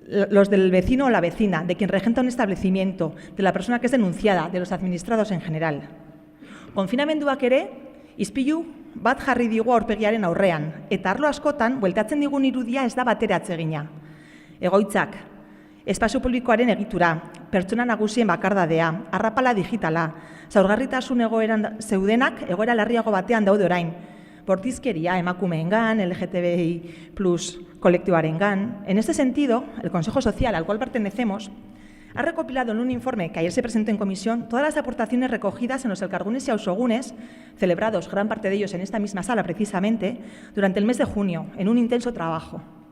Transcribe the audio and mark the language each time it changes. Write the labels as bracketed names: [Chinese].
[Spanish] los del vecino o la vecina, de quien regenta un establecimiento, de la persona que es denunciada, de los administrados en general. [Basque] Konfinamenduak ere, ispilu bat jarri digu aurpegiaren aurrean, eta arlo askotan, bueltatzen digun irudia ez da batera atsegina. Egoitzak, espazio publikoaren egitura, pertsona nagusien bakardadea, arrapala digitala, zaurgarritasun egoeran zeudenak egoera larriago batean daude orain, bortizkeria emakumeengan, LGTBI+ kolektiboarengan. [Spanish] En este sentido, el Consejo Social al cual pertenecemos ha recopilado en un informe que ayer se presentó en comisión todas las aportaciones recogidas en los elkargunes y ausogunes, celebrados gran parte de ellos en esta misma sala precisamente, durante el mes de junio, en un intenso trabajo.